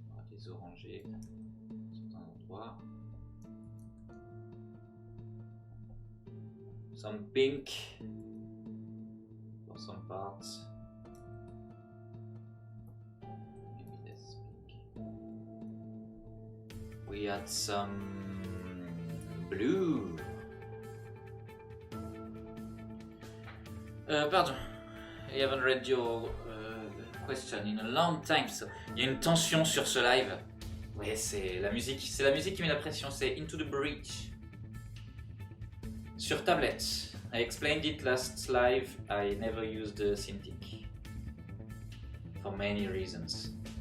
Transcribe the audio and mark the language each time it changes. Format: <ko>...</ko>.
<fr>Des orangés sur certains endroits.</fr> <en>Some pink for some parts. Maybe less pink. We had some blue. Pardon, I haven't read your question in a long time.</en> <fr>So, il y a une tension sur ce live. Ouais, c'est la musique qui met la pression. C'est Into the Breach sur tablette.</fr> <en>I explained it last live. I never used the Cintiq for many reasons.</en>